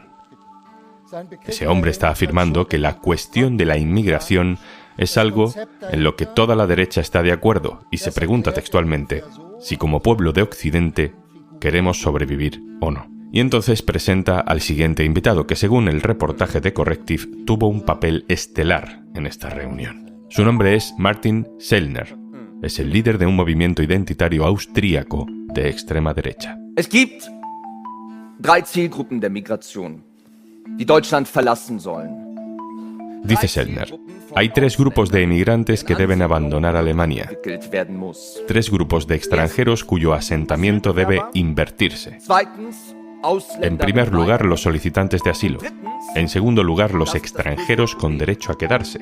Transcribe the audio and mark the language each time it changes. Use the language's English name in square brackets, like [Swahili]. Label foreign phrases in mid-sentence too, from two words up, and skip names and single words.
[Spanish] Ese hombre está afirmando que la cuestión de la inmigración es algo en lo que toda la derecha está de acuerdo y se pregunta textualmente si como pueblo de Occidente queremos sobrevivir o no. Y entonces presenta al siguiente invitado que, según el reportaje de Correctiv, tuvo un papel estelar en esta reunión. Su nombre es Martin Sellner. Es el líder de un movimiento identitario austríaco de extrema derecha. [German] Es gibt 3 Zielgruppen der Migration, die Deutschland verlassen sollen. [Spanish] Dice Sellner, hay 3 grupos de emigrantes que deben abandonar Alemania. 3 grupos de extranjeros cuyo asentamiento debe invertirse. En primer lugar, los solicitantes de asilo. En segundo lugar, los extranjeros con derecho a quedarse.